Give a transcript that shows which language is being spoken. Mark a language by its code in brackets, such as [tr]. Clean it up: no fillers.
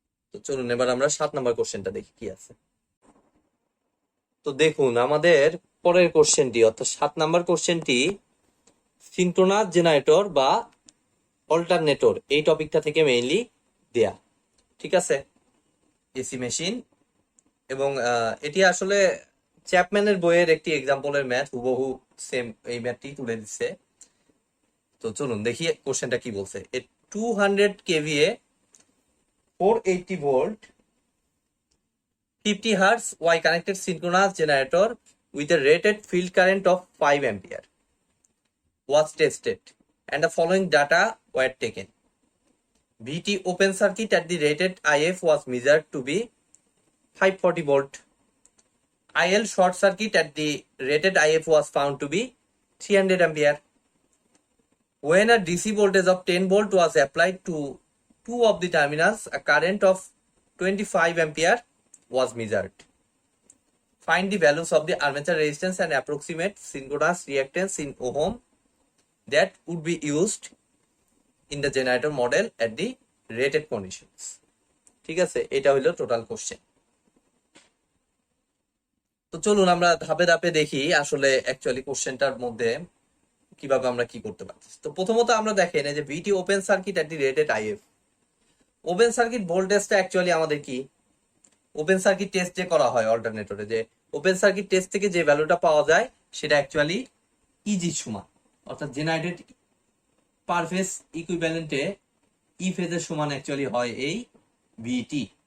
[bn] তো চলুন এবার আমরা 7 নাম্বার কোশ্চেনটা দেখি কি আছে। তো দেখুন আমাদের পরের কোশ্চেনটি, অর্থাৎ 7 নাম্বার কোশ্চেনটি সিনক্রোনাস জেনারেটর বা অল্টারনেটর এই টপিকটা থেকে মেইনলি দেয়া। ঠিক আছে, এসি মেশিন, এবং এটি আসলে চ্যাপম্যানের বইয়ের একটি এক্সাম্পলের ম্যাথ, হুবহু সেম এই ম্যাথটি তুলে দিচ্ছে। তো চলুন দেখি কোশ্চেনটা কি বলছে। [en] A 200 KVA 480 volt 50 hertz Y connected synchronous generator with a rated field current of 5 ampere was tested and the following data were taken. VT open circuit at the rated IF was measured to be 540 volt. IL short circuit at the rated IF was found to be 300 ampere. When a DC voltage of 10 volt was applied to two of the terminals a current of 25 ampere was measured. Find the values of the armature resistance and approximate synchronous reactance in ohm that would be used in the generator model at the rated conditions. [bn] ঠিক আছে, এটা হলো total question. তো চলুন আমরা ধাপে ধাপে দেখি আসলে অ্যাকচুয়ালি কোশ্চেনটার মধ্যে কিভাবে আমরা কি করতে পারছি। তো প্রথমত আমরা দেখেন এই যে [en] VT open circuit at the rated IF. [bn] Open circuit ভোল্টেজটা অ্যাকচুয়ালি আমাদের কি, ওপেন সার্কিট টেস্ট যে করা হয় অল্টারনেটরে, যে ওপেন সার্কিট টেস্ট থেকে যে ভ্যালুটা পাওয়া যায় সেটা অ্যাকচুয়ালি ইজি সমান, অর্থাৎ জেনারেটেড পার ফেজ ইকুইভ্যালেন্টে ই ফেজের সমান অ্যাকচুয়ালি হয় এই ভিটি।